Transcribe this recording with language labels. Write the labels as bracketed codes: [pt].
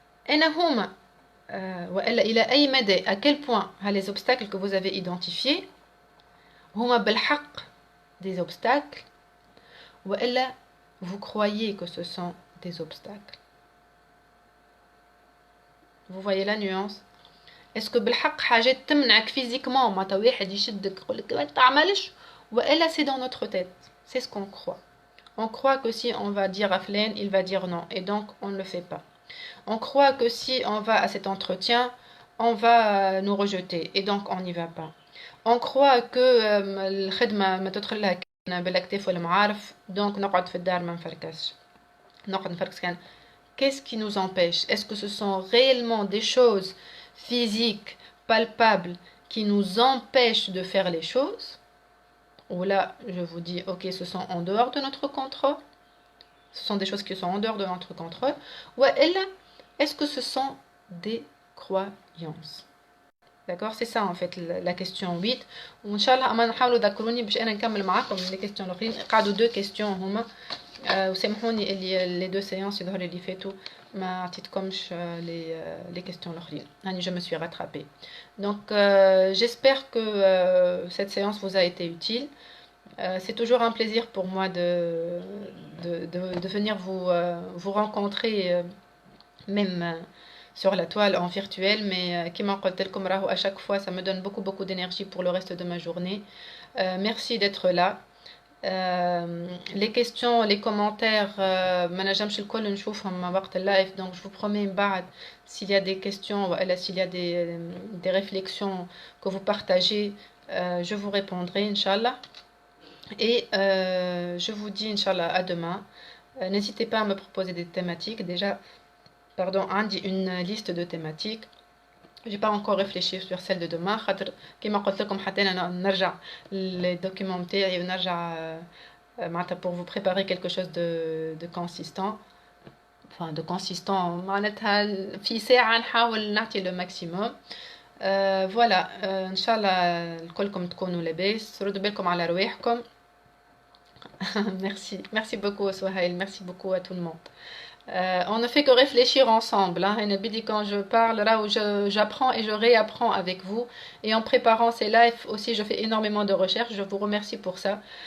[fr] أنا هما وإلا إلى أي مدى à quel point les obstacles que vous avez identifiés [ar] هما بالحق [fr] des obstacles وإلا vous croyez que ce sont des obstacles vous voyez la nuance est-ce que [ar] بالحق حاجات تمنعك فيزيكمون معناتها واحد يشدك يقولك ما تعملش [fr] وإلا c'est dans notre tête c'est ce qu'on croit. On croit que si on va dire à Flaine, il va dire non. Et donc, on ne le fait pas. On croit que si on va à cet entretien, on va nous rejeter. Et donc, on n'y va pas. On croit que [ar] الخدمة ما تدخل لها بالاكتاف ولا معارف. Donc, نقعد في الدار ما نفركش. نقعد نفركش كان. [fr] Qu'est-ce qui nous empêche? Est-ce que ce sont réellement des choses physiques, palpables, qui nous empêchent de faire les choses? ou là, je vous dis, ok, ce sont en dehors de notre contrôle, ce sont des choses qui sont en dehors de notre contrôle, ou est-ce que ce sont des croyances? D'accord, c'est ça en fait la question 8. [ar] وان شاء الله اما نحاولوا تذكروني باش انا نكمل معاكم لي كيستيون الاخرين قعدوا دو كيستيون هما وسامحوني اللي لي دو سيونس يظهر لي فاتوا ما عطيتكمش لي كيستيون الاخرين يعني [fr] je me suis rattrapée. Donc j'espère que cette séance vous a été utile. C'est toujours un plaisir pour moi de venir vous rencontrer même sur la toile en virtuel, mais qui m'a à chaque fois, ça me donne beaucoup d'énergie pour le reste de ma journée. Merci d'être là. Les questions, les commentaires, [ar] ما نجمش الكل نشوفهم وقت اللايف, [fr] donc je vous promets s'il y a des questions, s'il y a des réflexions que vous partagez, je vous répondrai, Inch'Allah. Et je vous dis, Inch'Allah, à demain. N'hésitez pas à me proposer des thématiques. Déjà, pardon, une liste de thématiques. J'ai pas encore réfléchi sur celle de demain. [ar] خاطر كما قلت لكم حتى أنا نرجع les documents نتاعي ونرجع معناتها [fr] pour vous préparer quelque chose de consistant. Enfin, de consistant [ar] معناتها في ساعة نحاول نعطي le maximum. Voilà, إن شاء الله الكلكم تكونوا لاباس. ردوا بالكم على رواحكم. [fr] Merci beaucoup Souhail, merci beaucoup à tout le monde. On ne fait que réfléchir ensemble. Hein. Quand je parle, là où j'apprends et je réapprends avec vous. Et en préparant ces lives aussi, je fais énormément de recherches. Je vous remercie pour ça.